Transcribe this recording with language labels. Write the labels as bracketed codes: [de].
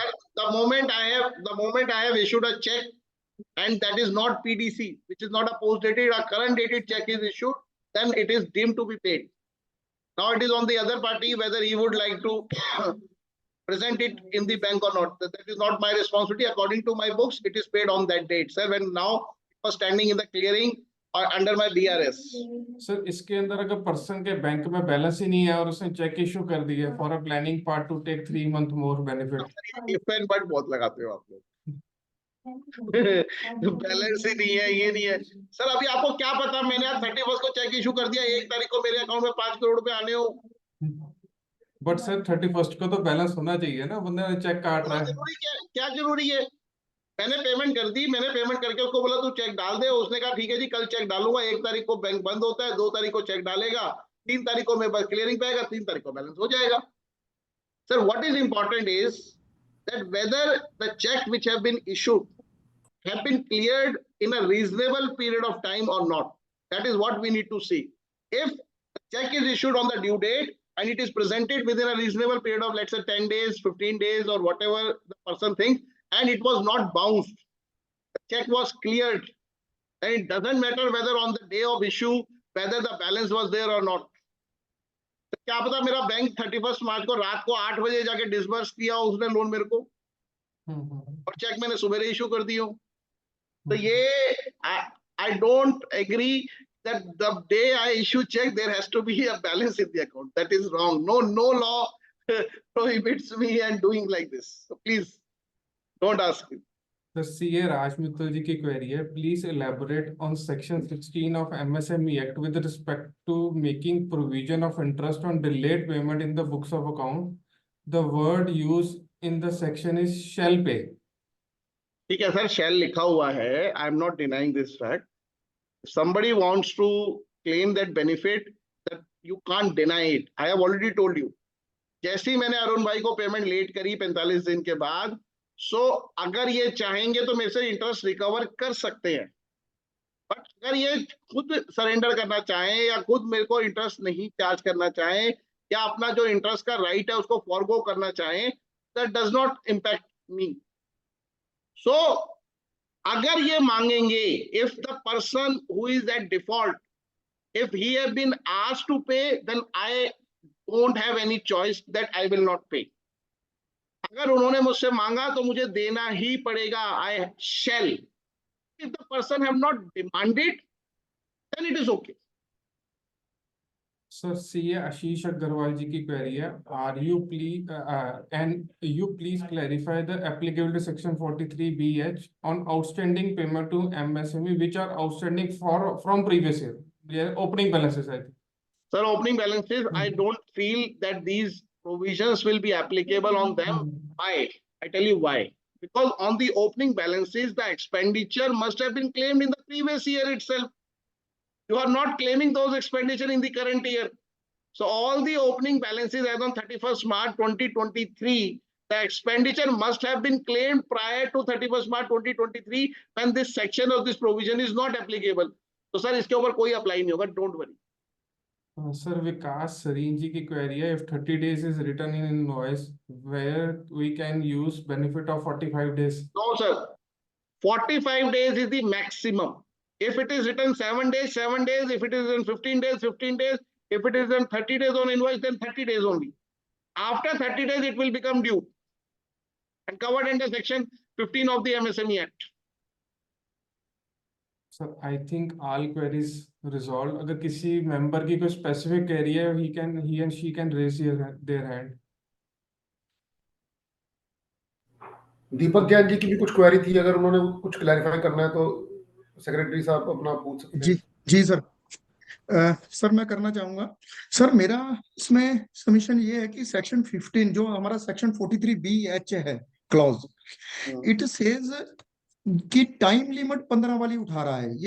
[en] Sir, the moment I have issued a check and that is not PDC, which is not a post dated, a current dated check is issued, then it is deemed to be paid. Now it is on the other party whether he would like to present it in the bank or not. That is not my responsibility. According to my books, it is paid on that date, sir. When now it was standing in the clearing or under my BRS. [hi] Sir इसके अंदर अगर person के bank में balance ही नहीं है और उसने check issue कर दिया है [en] for a planning part to take 3 month more benefit, [hi] if and but बहुत लगाते हो आप लोग. बैलेंस ही नहीं है, ये नहीं है सर. अभी आपको क्या पता, मैंने आज 31st को चेक इशू कर दिया, 1 तारीख को मेरे अकाउंट में 5 करोड़ रुपए आने हो. बट सर 31st को तो बैलेंस होना चाहिए ना, बंदे ने चेक काट रहा है. जरूरी क्या जरूरी है? मैंने पेमेंट कर दी, मैंने पेमेंट करके उसको बोला तू चेक डाल दे, उसने कहा ठीक है जी कल चेक डालूंगा. 1 तारीख को बैंक बंद होता है, 2 तारीख को चेक डालेगा, 3 तारीख को मेरे पास क्लियरिंग पे आएगा, 3 तारीख को बैलेंस हो जाएगा. [en] Sir what is important is that whether the check which have been issued have been cleared in a reasonable period of time or not. That is what we need to see. If the check is issued on the due date and it is presented within a reasonable period of, let's say 10 days, 15 days or whatever the person thinks, and it was not bounced, the check was cleared, then it doesn't matter whether on the day of issue, whether the balance was there or not. [hi] तो क्या पता मेरा bank 31st मार्च को रात को 8 बजे जाके disburse किया उसने लोन मेरे को, और चेक मैंने सुबह इशू कर दी हो. [en] तो ये I don't agree that the day I issue check there has to be a balance in the account. That is wrong. No law prohibits me and doing like this. So please don't ask me. Sir CA Raj Mittal ji query क्वेरी है, please elaborate on section 16 of MSME act with respect to making provision of interest on delayed payment in the books of account. The word use in the section is shall pay. [hi] ठीक है sir, शैल लिखा हुआ है. [en] I am not denying this fact. Somebody wants to claim that benefit, that you can't deny it. I have already told you. [hi] जैसे ही मैंने अरुण भाई को पेमेंट लेट करी 45 दिन के बाद, अगर ये चाहेंगे तो मेरे से इंटरेस्ट रिकवर कर सकते हैं. बट अगर ये खुद सरेंडर करना चाहें या खुद मेरे को इंटरेस्ट नहीं चार्ज करना चाहें या अपना जो इंटरेस्ट का राइट है उसको फॉरगो करना चाहें, [en] That does not impact me. [hi] सो अगर ये मांगेंगे, [en] If the person who is at default, if he have been asked to pay, then I don't have any choice that I will not pay. [hi] अगर उन्होंने मुझसे मांगा तो मुझे देना ही पड़ेगा. [en] I shall. If the person have not demanded, then it is okay. Sir CA Ashish Agarwal ji query क्वेरी है, are you please clarify the applicability section 43BH on outstanding payment to MSME which are outstanding from previous year. Opening balances I think. Sir, opening balances, I don't feel that these provisions will be applicable on them. Why? I tell you why. Because on the opening balances, the expenditure must have been claimed in the previous year itself. You are not claiming those expenditure in the current year. So all the opening balances as on 31st March 2023 the expenditure must have been claimed prior to 31st March 2023 when this section of this provision is not applicable. [hi] तो sir इसके ऊपर कोई apply नहीं होगा, [en] Don't worry. Sir, Vikas Sareen ji की query है, if 30 days is written in invoice, where we can use benefit of 45 days? No sir, 45 days is the maximum. If it is written 7 days, 7 days. If it is in 15 days, 15 days. If it is in 30 days on invoice, then 30 days only. After 30 days, it will become due and covered under section 15 of the MSME Act. Sir, I think all queries resolved. [hi] अगर किसी member की कोई specific query है, [en] he and she can raise their hand. [hi] दीपक जैन जी की भी कुछ query थी, अगर उन्होंने कुछ क्लैरिफाई करना है तो सेक्रेटरी साहब अपना पूछ सकते हैं. जी सर. सर मैं करना चाहूंगा. सर मेरा इसमें सबमिशन ये है कि सेक्शन 15 जो हमारा सेक्शन 43BH है क्लॉज, इट सेज कि टाइम लिमिट 15 वाली उठा रहा है.